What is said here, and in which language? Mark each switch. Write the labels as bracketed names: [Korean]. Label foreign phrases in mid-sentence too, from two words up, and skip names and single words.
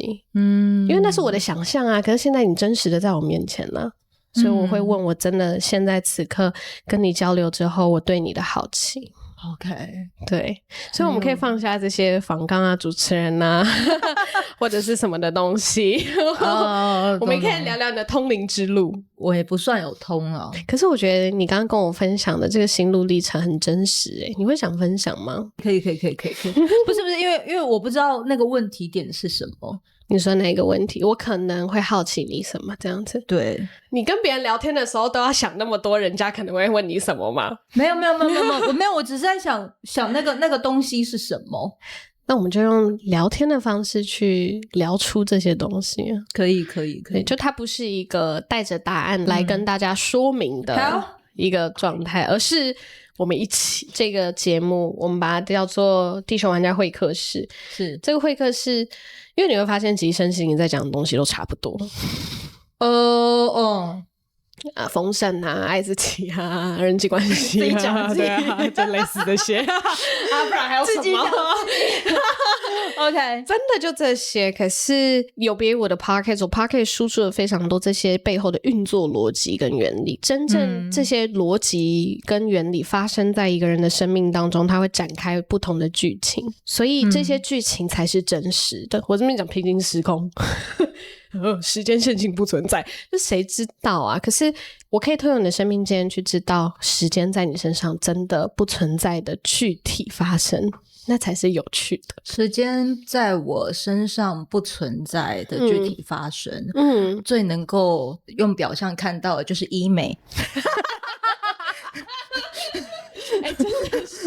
[Chinese] 因為那是我的想象啊，可是現在你真實的在我面前呢，所以我會問，我真的現在此刻跟你交流之後，我對你的好奇。 OK，對，所以我們可以放下這些訪綱啊、主持人啊或者是什麼的東西我們可以聊聊你的通靈之路。我也不算有通啊，可是我覺得你剛剛跟我分享的這個心路歷程很真實你會想分享嗎？可以不是因為我不知道那個問題點是什麼。你說哪個問題？我可能會好奇你什麼這樣子？對，你跟別人聊天的時候都要想那麼多，人家可能會問你什麼嗎？沒有，我只是在想那個東西是什麼。那我們就用聊天的方式去聊出這些東西。可以，就它不是一個帶着答案來跟大家說明的一個狀態，而是我們一起這個節目，我們把它叫做地球玩家會客室。是這個會客室。因為你會發現其實身心靈在講的東西都差不多。豐盛啊，愛自己啊，人際關係啊，對啊，就類似這些不然還有什麼 OK，真的就這些。可是有別於我的 Podcast， 我 Podcast 輸出了非常多這些背後的運作邏輯跟原理。真正這些邏輯跟原理發生在一個人的生命當中，它會展開不同的劇情，所以這些劇情才是真實的。我這邊講平行時空時間線性不存在，就誰知道啊？可是我可以透過你的生命經驗去知道，時間在你身上真的不存在的具體發生，那才是有趣的。時間在我身上不存在的具體發生，最能夠用表象看到的就是醫美。真的是